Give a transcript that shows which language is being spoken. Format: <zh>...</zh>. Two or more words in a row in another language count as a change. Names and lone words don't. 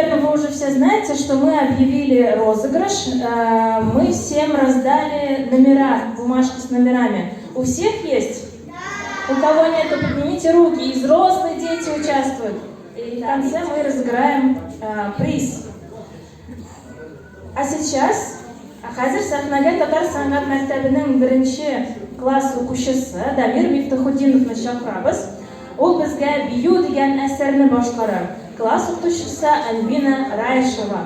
<ru>вы уже все знаете, что мы объявили розыгрыш. Мы всем раздали номера, бумажки с номерами. У всех есть? У кого нет, то поднимите руки. И взрослые дети участвуют. И в конце мы разыграем приз. А сейчас</ru> <tt>Хәзер сәхнәгә Татар сәнгать мәктәбенең 1-нче класс укучысы Дамир Мифтахутдиновны чакырабыз. Ул безгә «Бию» дигән әсәрне башкара. Класс укучысы Альбина Раишева.</tt>